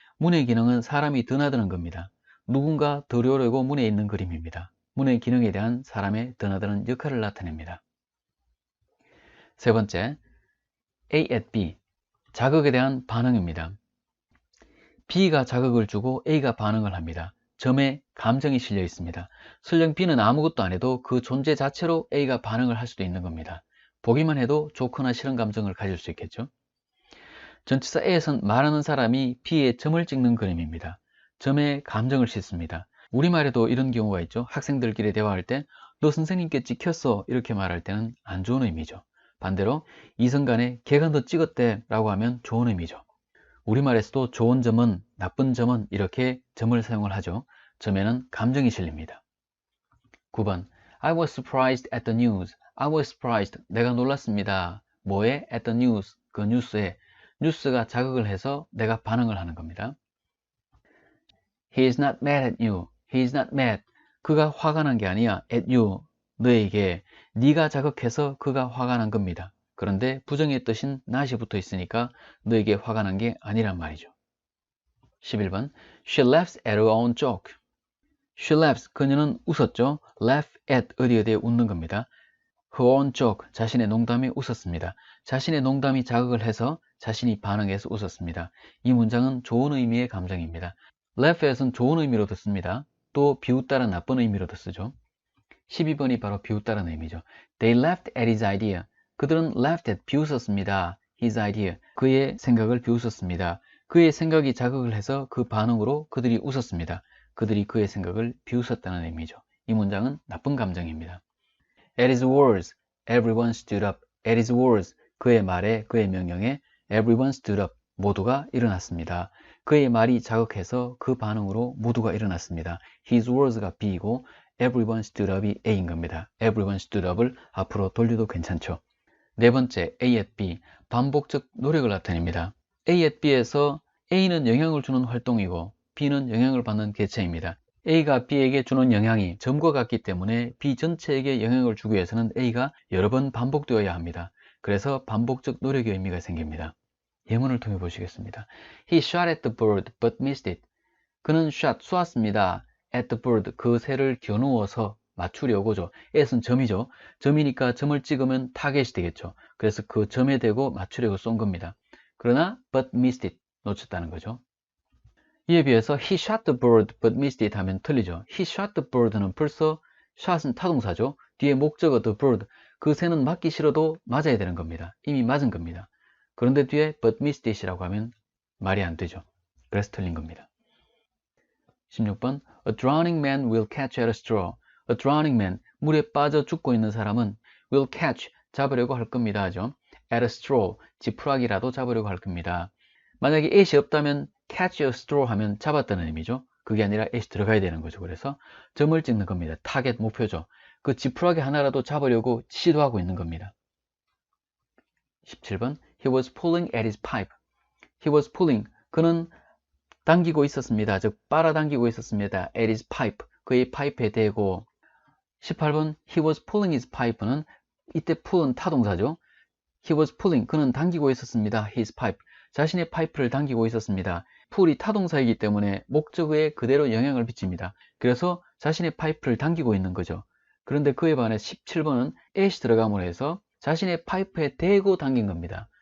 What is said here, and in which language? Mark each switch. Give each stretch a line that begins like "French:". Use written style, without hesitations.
Korean: 문의 기능은 사람이 드나드는 겁니다. 누군가 들어오려고 문에 있는 그림입니다. 문의 기능에 대한 사람의 드나드는 역할을 나타냅니다. 세 번째, A at B, 자극에 대한 반응입니다. B가 자극을 주고 A가 반응을 합니다. 점에 감정이 실려 있습니다. 설령 B는 아무것도 안 해도 그 존재 자체로 A가 반응을 할 수도 있는 겁니다. 보기만 해도 좋거나 싫은 감정을 가질 수 있겠죠. 전치사 A에선 말하는 사람이 B에 점을 찍는 그림입니다. 점에 감정을 싣습니다. 우리말에도 이런 경우가 있죠. 학생들끼리 대화할 때 너 선생님께 찍혔어 이렇게 말할 때는 안 좋은 의미죠. 반대로 이성간에 걔가 너 찍었대 라고 하면 좋은 의미죠. 우리말에서도 좋은 점은, 나쁜 점은 이렇게 점을 사용을 하죠. 점에는 감정이 실립니다.
English: 9번, I was surprised at the news. I was surprised,
Korean: 내가 놀랐습니다. 뭐에?
English: At the news,
Korean: 그 뉴스에. 뉴스가 자극을 해서 내가 반응을 하는 겁니다.
English: He is not mad at you. He is not mad.
Korean: 그가 화가 난 게 아니야.
English: At you,
Korean: 너에게. 네가 자극해서 그가 화가 난 겁니다. 그런데 부정의 뜻인 not이 붙어 있으니까 너에게 화가 난 게 아니란 말이죠.
English: 11번, She laughs at her own joke. She laughs,
Korean: 그녀는 웃었죠.
English: Laugh at,
Korean: 어디에 웃는 겁니다.
English: Her own joke,
Korean: 자신의 농담에 웃었습니다. 자신의 농담이 자극을 해서 자신이 반응해서 웃었습니다. 이 문장은 좋은 의미의 감정입니다. laugh에서는 좋은 의미로도 씁니다. 또 비웃다는 나쁜 의미로도 쓰죠. 12번이 바로 비웃다는 의미죠.
English: They laughed at his idea.
Korean: 그들은
English: laughed at,
Korean: 비웃었습니다.
English: his idea,
Korean: 그의 생각을 비웃었습니다. 그의 생각이 자극을 해서 그 반응으로 그들이 웃었습니다. 그들이 그의 생각을 비웃었다는 의미죠. 이 문장은 나쁜 감정입니다.
English: At his words, everyone stood up. At his words,
Korean: 그의 말에, 그의 명령에
English: everyone stood up,
Korean: 모두가 일어났습니다. 그의 말이 자극해서 그 반응으로 모두가 일어났습니다. His words가 B이고 everyone stood up이 A인 겁니다. everyone stood up을 앞으로 돌려도 괜찮죠. 네 번째, A at B, 반복적 노력을 나타냅니다. A at B에서 A는 영향을 주는 활동이고 B는 영향을 받는 개체입니다. A가 B에게 주는 영향이 점과 같기 때문에 B 전체에게 영향을 주기 위해서는 A가 여러 번 반복되어야 합니다. 그래서 반복적 노력의 의미가 생깁니다. 예문을 통해 보시겠습니다.
English: He shot at the bird but missed it.
Korean: 그는 쏘았습니다.
English: at the bird,
Korean: 그 새를 겨누어서 맞추려고죠. at은 점이죠. 점이니까 점을 찍으면 타겟이 되겠죠. 그래서 그 점에 대고 맞추려고 쏜 겁니다. 그러나
English: but missed it,
Korean: 놓쳤다는 거죠. 이에 비해서
English: he shot the bird but missed it
Korean: 하면 틀리죠.
English: he shot the bird
Korean: 는 벌써 shot은 타동사죠. 뒤에 목적어 the bird, 그 새는 맞기 싫어도 맞아야 되는 겁니다. 이미 맞은 겁니다. 그런데 뒤에
English: but missed it
Korean: 이라고 하면 말이 안 되죠. 그래서 틀린 겁니다. 16번
English: A drowning man will catch at a straw. A drowning man,
Korean: 물에 빠져 죽고 있는 사람은
English: will catch,
Korean: 잡으려고 할 겁니다 하죠.
English: at a straw,
Korean: 지푸라기라도 잡으려고 할 겁니다. 만약에 at이 없다면
English: catch a straw
Korean: 하면 잡았다는 의미죠. 그게 아니라 at이 들어가야 되는 거죠. 그래서 점을 찍는 겁니다. 타겟, 목표죠. 그 지푸라기 하나라도 잡으려고 시도하고 있는 겁니다.
English: 17번 He was pulling at his pipe. He was pulling,
Korean: 그는 당기고 있었습니다. 즉 빨아당기고 있었습니다.
English: at his pipe,
Korean: 그의 파이프에 대고. 18번
English: He was pulling his pipe
Korean: 는 이때 pull은 타동사죠.
English: He was pulling,
Korean: 그는 당기고 있었습니다.
English: his pipe,
Korean: 자신의 파이프를 당기고 있었습니다. pull이 타동사이기 때문에 목적어에 그대로 영향을 미칩니다. 그래서 자신의 파이프를 당기고 있는 거죠. 그런데 그에 반해 17번은 at이 들어감으로 해서 자신의 파이프에 대고 당긴 겁니다.